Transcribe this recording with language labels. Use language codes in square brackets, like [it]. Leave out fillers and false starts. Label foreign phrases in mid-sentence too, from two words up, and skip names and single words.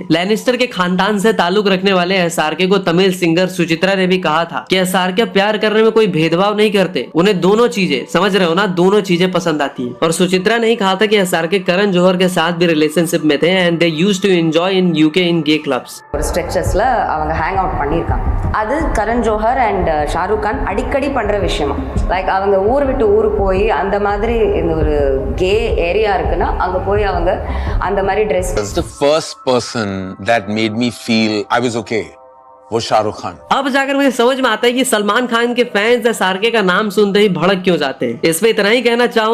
[hi] लैनिस्टर के खानदान से ताल्लुक रखने वाले एसआरके को तमिल सिंगर सुचित्रा ने भी कहा था कि एसआरके प्यार करने में कोई भेदभाव नहीं करते, उन्हें दोनों चीजें, समझ रहे हो ना, दोनों चीजें पसंद आती है। और सुचित्रा ने ही कहा था कि एसआरके करण जौहर के साथ भी रिलेशनशिप में थे [en] and they used to enjoy in UK in gay clubs. [ta] ஒரு ஸ்ட்ரெச்சஸ்ல அவங்க [en] hang out [ta] பண்ணியிருக்காங்க. அது கரண் ஜோஹர் அண்ட் ஷாருக் கான் அடிக்கடி பண்ற விஷயமா, லைக் அவங்க ஊர் விட்டு ஊர் போய் அந்த மாதிரி இந்த ஒரு [en] gay area [ta] இருக்குன்னா அங்க போய் அவங்க அந்த மாதிரி ட்ரெஸ். [en] The first person that made me feel I was okay वो शाहरुख खान। [hi] अब जाकर मुझे समझ में आता है कि सलमान खान के फैंस एसआरके का नाम सुनते ही भड़क क्यों जाते हैं। इसमें इतना ही कहना चाहूंगा